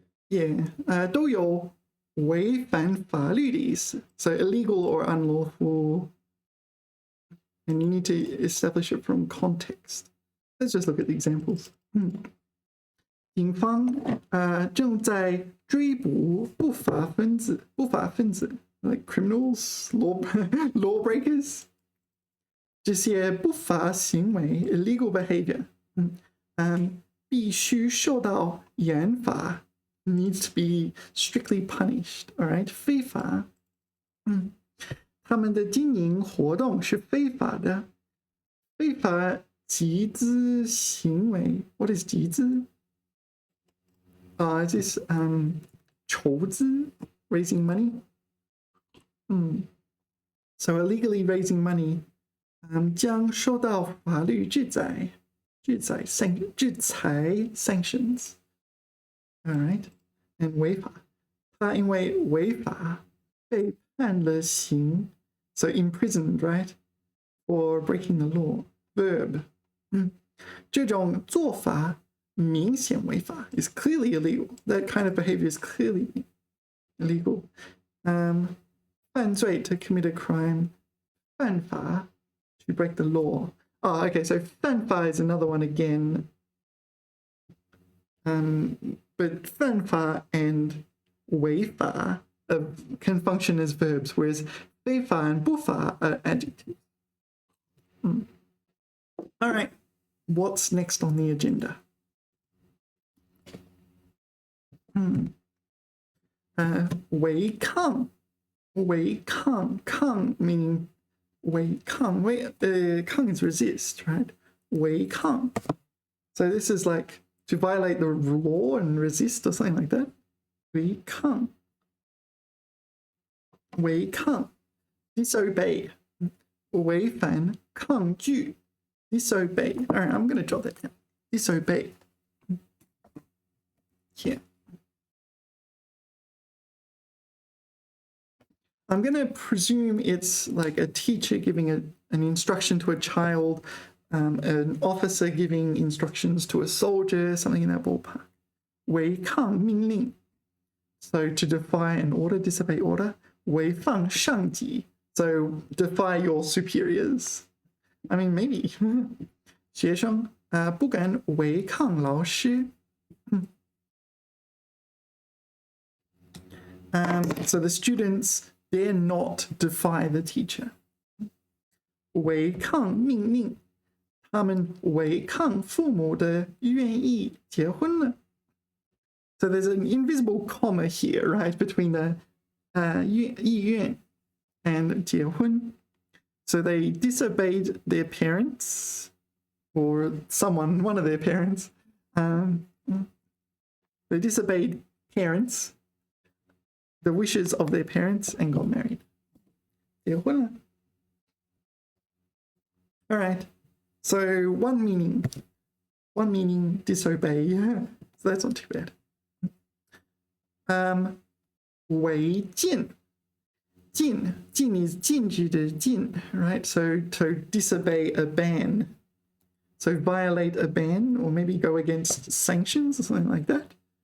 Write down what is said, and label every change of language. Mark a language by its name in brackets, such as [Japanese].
[Chinese] Yeah, 都有违反法律的意思 [English] So illegal or unlawful. And you need to establish it from context. Let's just look at the examples. [Chinese] 警方正在追捕不法分子 [English] like criminals, lawbreakers. [Chinese] 这些不法行为 [English] illegal behavior [Chinese] 必须受到严罚 [English] needs to be strictly punished. [Chinese] All right, 非法他们的经营活动是非法的。非法集资行为 [English] What is 集资？Is this 筹资 raising money? So illegally raising money [Chinese] 将受到法律制裁 [English] sanctions. [Chinese] All right, and 违法，他因为违法被判了刑 [English] So imprisoned, right? For breaking the law. Verb. [Chinese] 这种做法明显违法 [English] is clearly illegal. That kind of behavior is clearly illegal. 犯罪 to commit a crime. 犯法 to break the law. Oh, okay, so 犯法 is another one again. But 犯法 and 违法 can function as verbs, whereas 非法 and 不法 are adjectives. All right, what's next on the agenda? Wei Kang. Wei Kang. Kang meaning Wei Kang. Kang is resist, right? Wei Kang. So this is like to violate the law and resist or something like that. Wei Kang. Wei Kang. Disobey. [Chinese] 违反抗拒 disobey. [English] All right, I'm going to jot that down. Disobey. Yeah. I'm going to presume it's like a teacher giving an instruction to a child, an officer giving instructions to a soldier, something in that ballpark. [Chinese] 违抗命令. [English] So to defy an order, disobey order. [Chinese] 违反上级. [English] So defy your superiors. I mean, maybe. [Chinese] 学生不敢违抗老师. [English] So the students dare not defy the teacher. [Chinese] 违抗命令，他们违抗父母的愿意结婚了。 [English] So there's an invisible comma here, right, between the 意愿 and 结婚. So they disobeyed their parents or someone, one of their parents. They disobeyed parents, the wishes of their parents, and got married. [Chinese] 结婚了. [English] All right. So one meaning disobey. So that's not too bad. 违禁. 禁 is 禁止的禁, right? So to disobey a ban. So violate a ban or maybe go against sanctions or something like that.